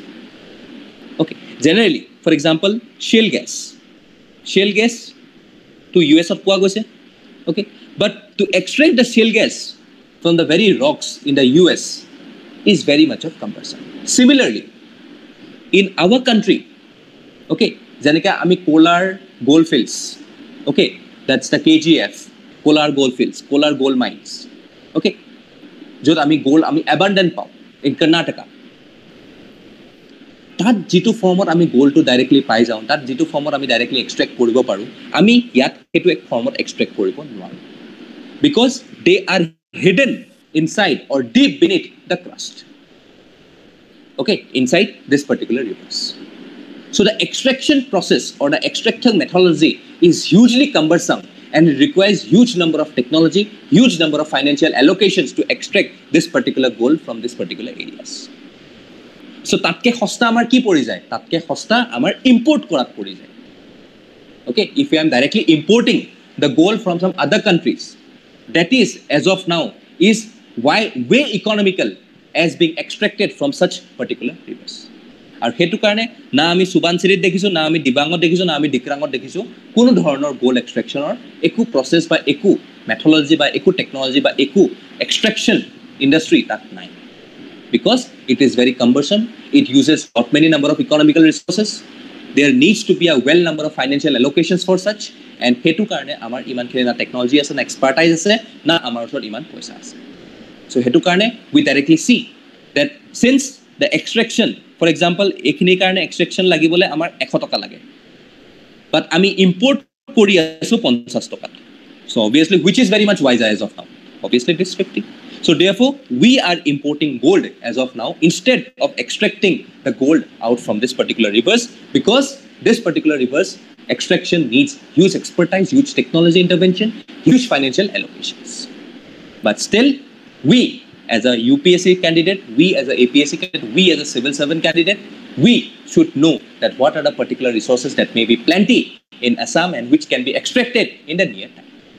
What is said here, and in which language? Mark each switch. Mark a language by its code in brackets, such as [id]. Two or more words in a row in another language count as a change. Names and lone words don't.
[en] Okay, generally, for example, shale gas to US of [as] পোৱা গৈছে. [en] Okay, but to extract the shale gas from the very rocks in the US is very much of cumbersome. Similarly, in our country, [as] okay, যেনেকৈ আমি কোলাৰ গোল্ড ফিল্ডছ [en] okay that's the KGF [as] কোলাৰ গোল্ড ফিল্ডছ কোলাৰ গোল্ড মাইনছ অ'কে য'ত আমি গোল্ড আমি এবাণ্ডেণ্ট পাওঁ [en] in Karnataka [as] তাত যিটো ফৰ্মত আমি গোল্ডটো ডাইৰেক্টলি পাই যাওঁ তাত যিটো ফৰ্মত আমি ডাইৰেক্টলি এক্সট্ৰেক্ট কৰিব পাৰোঁ আমি ইয়াত সেইটো এক ফৰ্মত এক্সট্ৰেক্ট কৰিব নোৱাৰোঁ [en] because they are hidden inside or deep beneath the crust okay inside this particular rivers so the extraction process or the extraction methodology is hugely cumbersome and it requires huge number of technology huge number of financial allocations to extract this particular gold from this particular areas so [as] তাতকৈ সস্তা আমাৰ কি পৰি যায় তাতকৈ সস্তা আমাৰ import কৰাত পৰি যায় [en] okay if I am directly importing the gold from some other countries that is as of now is way economical as being extracted from such particular rivers [as] আৰু হেতু কাৰণে না আমি সুবানচিৰিত দেখিছো না আমি দিবাংগত দেখিছো না আমি ডিক্ৰাংগত দেখিছো কোনো ধৰণৰ [en] gold extractionৰ [as] একো প্ৰসেস বা একো মেথডলজি বা একো টেকনলজি বা একো [en] extraction industry [as] তাত নাই [en] because it is very cumbersome it uses not many number of economical resources there needs to be a well number of financial allocations for such and [as] হেতু কাৰণে আমাৰ ইমান খিনি না টেকনলজি আছে না এক্সপাৰ্টাইজ আছে না আমাৰ ওচৰত ইমান পইচা আছে so হেতু কাৰণে [en] we directly see that since the extraction for example [as] এইখিনি কাৰণে extraction লাগিবলৈ আমাৰ 100 টকা লাগে but আমি import কৰি আছোঁ 50 টকা [en] so obviously which is very much wiser as of now obviously it is 50 so therefore we are importing gold as of now instead of extracting the gold out from this particular rivers because this particular rivers extraction needs huge expertise huge technology intervention huge financial allocations but still we as a UPSC candidate, we as a APSC candidate, we as a civil servant candidate, we should know that what are the particular resources that may be plenty in Assam and which can be extracted in the near time.